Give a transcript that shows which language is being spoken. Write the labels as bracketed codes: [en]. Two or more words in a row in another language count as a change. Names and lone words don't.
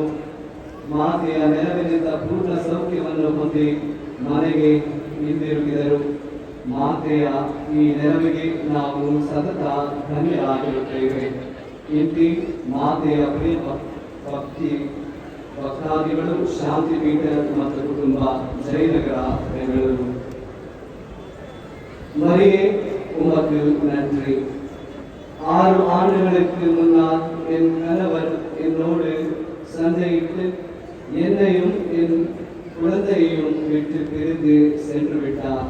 [kn] ಮಾತೆಯ ನೆರವಿನಿಂದ ಪೂರ್ಣ ಸೌಖ್ಯವನ್ನು ಹೊಂದಿ ಮನೆಗೆ ಹಿಂದಿರುಗಿದರು. ಮಾತೆಯ ಈ ನೆರವಿಗೆ ನಾವು ಸತತ ಧನ್ಯರಾಗಿರುತ್ತೇವೆ. ಇಂತಿ ಮಾತೆಯ ಪ್ರಿಯ ಭಕ್ತಾದಿಗಳು, ಶಾಂತಿಪೀಠ ಮತ್ತು ಕುಟುಂಬ, ಜಯನಗರ, ಬೆಂಗಳೂರು. [ta] மரியே உமக்கு நன்றி. 6 ஆண்டுகளுக்கு முன்னால் என் கணவர் என்னோடு சண்டையிட்டு என்னையும் என் குழந்தையையும் விட்டு பிரிந்து சென்று விட்டார்.